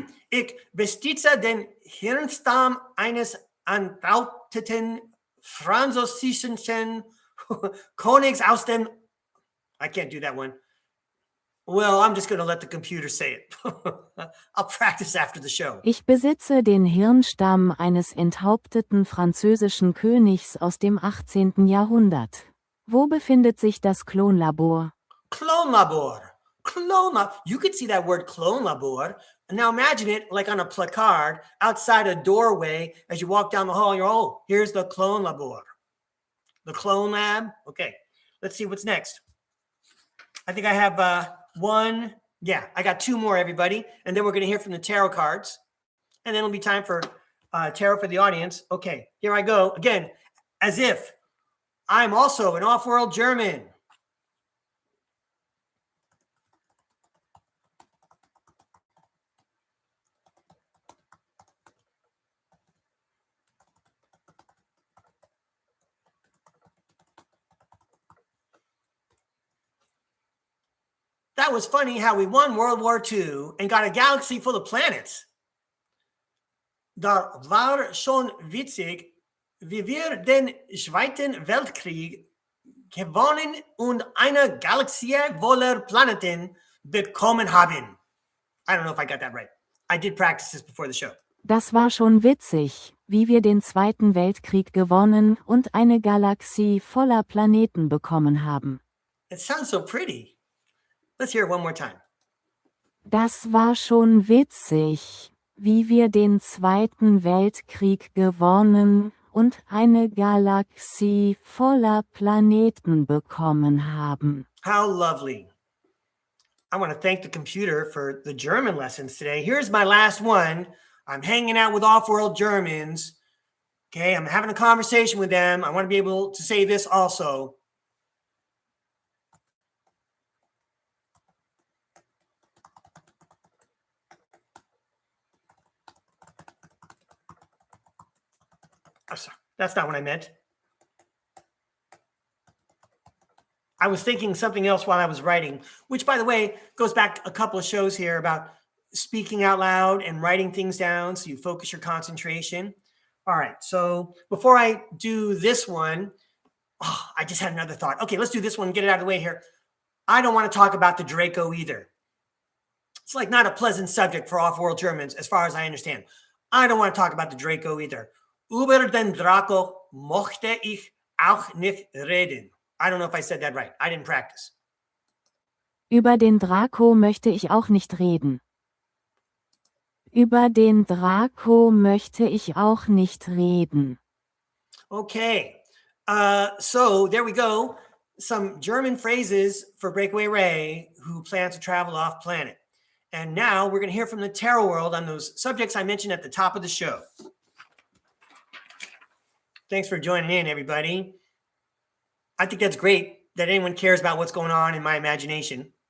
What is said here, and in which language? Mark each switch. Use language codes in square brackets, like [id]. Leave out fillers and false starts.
[de] Ich besitze den Hirnstamm eines enthaupteten französischen Königs aus dem... [en] I can't do that one. Well, I'm just going to let the computer say it. I'll practice after the show. [de] Ich besitze den Hirnstamm eines enthaupteten französischen Königs aus dem 18. Jahrhundert. Wo befindet sich das Klonlabor? [en] Clone labor. Clone lab. You could see that word clone labor. Now imagine it like on a placard outside a doorway as you walk down the hall. You're, oh, here's the clone labor. The clone lab. Okay, let's see what's next. I think I have one. Yeah, I got two more, everybody. And then we're going to hear from the tarot cards. And then it'll be time for tarot for the audience. Okay, here I go. Again, as if I'm also an off-world German. That was funny how we won World War II and got a galaxy full of planets. [de] Da war schon witzig, wie wir den Zweiten Weltkrieg gewonnen und eine Galaxie voller Planeten bekommen haben. [en] I don't know if I got that right. I did practice this before the show. [de] Das war schon witzig, wie wir den Zweiten Weltkrieg gewonnen und eine Galaxie voller Planeten bekommen haben. [en] It sounds so pretty. Let's hear it one more time. [de] Das war schon witzig, wie wir den Zweiten Weltkrieg gewonnen und eine Galaxie voller Planeten bekommen haben. [en] How lovely. I want to thank the computer for the German lessons today. Here's my last one. I'm hanging out with off-world Germans. Okay, I'm having a conversation with them. I want to be able to say this also. I'm sorry, that's not what I meant. I was thinking something else while I was writing, which, by the way, goes back a couple of shows here about speaking out loud and writing things down so you focus your concentration. All right, so before I do this one, I just had another thought. Okay, let's do this one and get it out of the way here. I don't want to talk about the Draco either. It's like not a pleasant subject for off-world Germans, as far as I understand. I don't want to talk about the Draco either. [de] Über den Draco mochte ich auch nicht reden. [en] I don't know if I said that right. I didn't practice. [de] Über den Draco möchte ich auch nicht reden. Über den Draco möchte ich auch nicht reden. [en] Okay. So there we go. Some German phrases for Breakaway Ray, who plans to travel off planet. And now we're going to hear from the tarot world on those subjects I mentioned at the top of the show. Thanks for joining in, everybody. I think that's great that anyone cares about what's going on in my imagination.